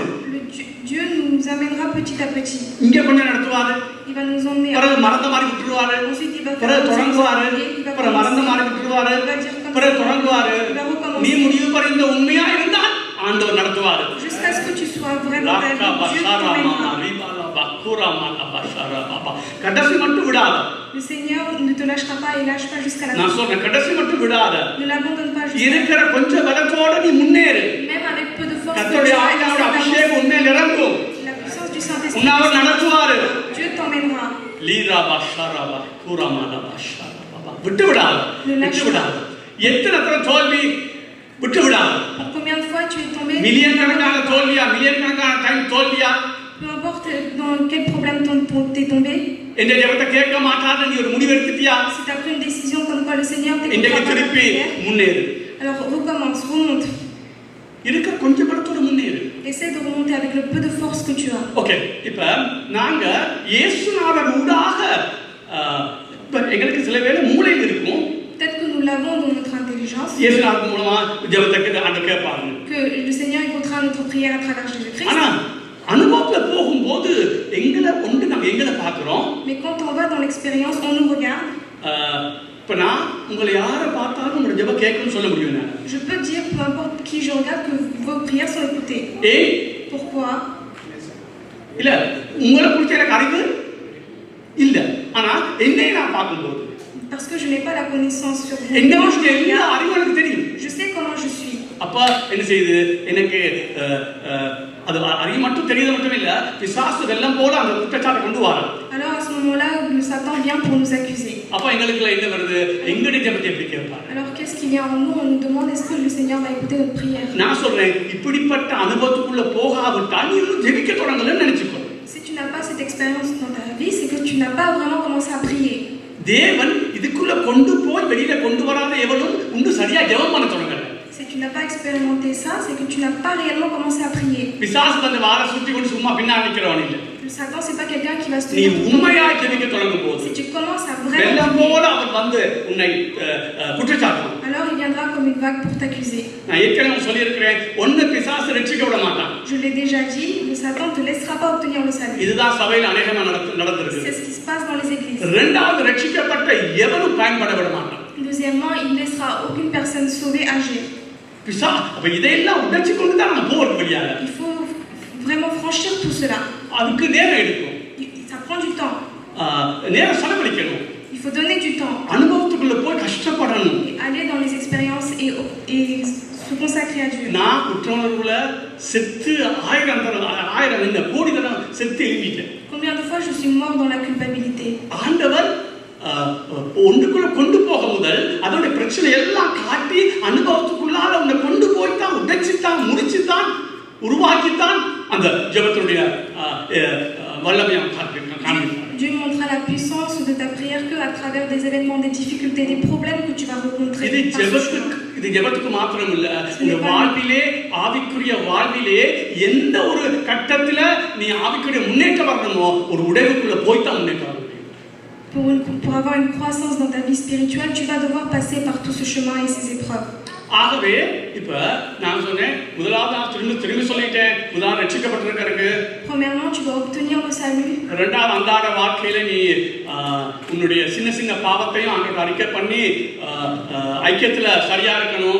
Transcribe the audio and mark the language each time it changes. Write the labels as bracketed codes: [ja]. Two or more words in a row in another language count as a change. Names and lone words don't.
[fr] Dieu nous amènera petit à petit. [ta] இங்க கொஞ்சம் நடத்துவாரு. [fr] Il va nous emmener. [ta] பிறகு மறந்த மாதிரி விட்டுருவாரு. [fr] Ensuite, il va [ta] பிறகு தொடங்குவாரு. பிறகு மறந்த மாதிரி விட்டுருவாரு. பிறகு தொடங்குவாரு. நீ முடிவு வரை இந்த உண்மையா இருந்தால் ஆண்டவர் நடத்துவாரு. [fr] Jusqu'à ce que tu sois vraiment Dieu t'emmènera. [ta] கடைசி மட்டும் விடாத. [fr] Le Seigneur ne te lâchera pas et lâche pas jusqu'à la fin. [ta] நான் சொல்றேன், கடைசி மட்டும் விடாத. [fr] Ne l'abandonne pas jusqu'à [ta] இருக்கிற கொஞ்சம் பலத்தோட நீ முன்னேறு. [fr] Même avec peu de force. [ta] கர்த்தருடைய ஆவியானவர் அபிஷேகம் உன்மேல் இறங்கும். [fr] La puissance du Saint-Esprit. [ta] உன்னை நடத்துவாரு. [fr] Dieu t'emmènera. [ta] லீரா பஷரபா குரமானா பஷரபா விட்டு விடாத. விட்டு விடாத. எத்தனை தோல்வி விட்டு விடாத. [fr] Combien de fois tu es tombé? [ta] மில்லியன் கணக்கான தோல்வியா, மில்லியன் கணக்கான டைம் தோல்வியா? [fr] Peu importe dans quel problème t'es tombé. [ta] இந்த ஜெபத்தை கேட்க மாட்டாத நீ ஒரு முடிவு எடுத்துட்டியா? [fr] Si tu as pris une décision comme quoi le Seigneur [ta] இன்றைக்கு திருப்பி முன்னேறு. [fr] Alors recommence, remonte. [ta] இருக்கிற கொஞ்சம் பலத்தோட முன்னேறு. [fr] Essaie de remonter avec le peu de force que tu as. [ta] ஓகே, இப்ப நாங்க இயேசுநாதர் ஊடாக இப்ப எங்களுக்கு சில வேளை மூளையில் இருக்கும். [fr] Peut-être que nous l'avons dans notre intelligence. [ta] இயேசுநாதர் மூலமா ஜெபத்தை ஆண்டவர் கேட்பாங்க. [fr] Que le Seigneur écoutera notre prière à travers Jésus-Christ. [ta] ஆனா அனுபவத்துல போகும்போது நம்ம எங்களை பார்க்கிறோம். [fr] Mais quand on va dans l'expérience, on nous regarde. [ta] இப்ப நான் உங்களை யாரை பார்த்தாலும் உங்களோட ஜெபம் கேட்கும்னு சொல்ல முடியும். [fr] Je peux dire, peu importe qui je regarde, que vos prières sont écoutées. Pourquoi? [ta] இல்ல உங்களை குறித்து எனக்கு அறிவு இல்ல, ஆனா என்னை நான் பார்க்கும்போது [fr] parce que je n'ai pas la connaissance sur vous. [ta] என்ன விஷயம் எல்லா அறிவும் எனக்கு தெரியும். [fr] Je sais comment je suis. [ta] அப்ப என்ன செய்யுது, எனக்கு அது அறிவு மட்டும் தெரியுது மட்டும் இல்ல, பிசாசு வெள்ளம் போல அந்த குற்றச்சாட்டை கொண்டு வரான். [fr] Alors à ce moment-là, le Satan vient pour nous accuser. [ta] அப்ப எங்களுக்குள்ள என்ன வருது, எங்களுடைய ஜெபத்தை எப்படி கேட்பார்? [fr] Alors qu'est-ce qui vient en nous? On nous demande est-ce que le Seigneur va écouter notre prière? [ta] நான் சொல்றேன், இப்படிப்பட்ட அனுபவத்துக்குள்ள போகாவிட்டால் நீ இன்னும் ஜெபிக்க தொடங்கலன்னு நினைச்சுக்கோ. [fr] Si tu n'as pas cette expérience dans ta vie, c'est que tu n'as pas vraiment commencé à prier. [ta] தேவன் இதுக்குள்ள கொண்டு போய் வெளியில கொண்டு வராத எவனும் இன்னும் சரியா ஜெபம் பண்ண தொடங்கல. [fr] Si tu n'as pas expérimenté ça, c'est que tu n'as pas réellement commencé à prier. [ta] பிசாசு வந்து வார சுத்தி கொண்டு சும்மா பின்னாடி நிக்கிறவன் இல்ல. [fr] Le Satan c'est pas quelqu'un qui va se [ta] நீ [fr] tenir. [ta] உண்மையா ஜெபிக்க தொடங்கும்போது [fr] Si tu commences à vraiment [ta] வெள்ளம் போல அவன் வந்து உன்னை குற்றச்சாட்டுவான். [fr] alors il viendra comme une vague pour t'accuser. [ta] நான் ஏற்கனவே சொல்லி இருக்கிறேன், ஒன்னு பிசாசு ரட்சிக்க விட மாட்டான். [fr] Je l'ai déjà dit, le Satan ne te laissera pas obtenir le salut. [ta] இதுதான் சபையில் அநேகமா நடந்திருக்கு. [fr] C'est ce qui se passe dans les églises. [ta] இரண்டாவது ரட்சிக்கப்பட்ட எவனும் பயன்பட விட மாட்டான். [fr] Deuxièmement, il ne laissera aucune personne sauvée agir. [ta] பிசா அப்ப இதெல்லாம் உடைச்சு கொண்டு தான் நம்ம போறது வழியாக. [fr] Il faut vraiment franchir tout cela. [ta] அதுக்கு நேரம் எடுக்கும். [fr] Ça prend du temps. [ta] நேரம் செலவழிக்கணும். [fr] Il faut donner du temps. [ta] அனுபவத்துக்குள்ள போய் கஷ்டப்படணும். [fr] Aller dans les expériences et se consacrer à Dieu. [ta] நான் குற்றவுணர்வுல செத்து ஆயிரம் இந்த கோடி தடவை செத்து எழுதிட்டேன். [fr] Combien de fois je suis mort dans la culpabilité? [ta] ஆண்டவர் ஒன்றுக்குள்ள கொண்டு போக முதல் அதோட பிரச்சனை எல்லாம் காட்டி அனுபவத்துக்குள்ளால உன்னை கொண்டு போய்தான் உடைச்சுத்தான் முடிச்சுத்தான் உருவாக்கித்தான் அந்த ஜெபத்துடைய வல்லமையை காண்பித்தார். [fr] Dieu montrera la puissance de ta prière que à travers des événements, des difficultés, des problèmes que tu vas rencontrer. [ta] இது ஜெபத்துக்கு மாத்திரம் இல்ல, இந்த வாழ்விலே ஆவிக்குரிய வாழ்விலே எந்த ஒரு கட்டத்துல நீ ஆவிக்குரிய முன்னேற்றம் வரணுமோ ஒரு உடைவுக்குள்ள போய்தான் முன்னேற்றம். [fr] Pour avoir une croissance dans ta vie spirituelle, tu vas devoir passer par tout ce chemin et ces épreuves. [ta] ஆகவே இப்ப நான் சொன்னேன் முதலாவது நான் திரும்பி சொல்லிட்டேன் முதலாவது ரட்சிக்கப்பட்டிருக்கிறதுக்கு. [fr] Premièrement, tu dois obtenir le salut. [ta] இரண்டாவது அன்றாட வாழ்க்கையில நீ உன்னுடைய சின்ன சின்ன பாவத்தையும் ஆண்டவருக்கு அறிக்கை பண்ணி ஐக்கியத்துல சரியா இருக்கணும்.